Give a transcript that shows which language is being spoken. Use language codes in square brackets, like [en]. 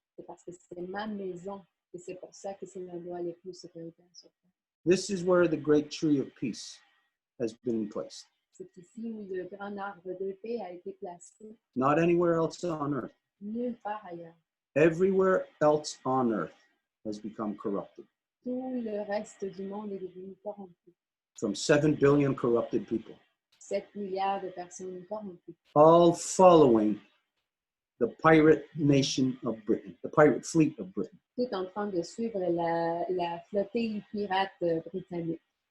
[fr] C'est parce que c'est ma maison et c'est pour ça que c'est l'endroit le plus sécuritaire sur Terre. [en] This is where the great tree of peace has been placed. [fr] C'est ici où le grand arbre de paix a été placé, [en] Not anywhere else on earth. [fr] nulle part ailleurs. [en] Everywhere else on earth has become corrupted. [fr] Tout le reste du monde est devenu corrompu. [en] From 7 billion corrupted people. [fr] 7 milliards de personnes corrompues. [en] All following the pirate nation of Britain, the pirate fleet of Britain. [fr] Tout en train de suivre la flottille pirate britannique.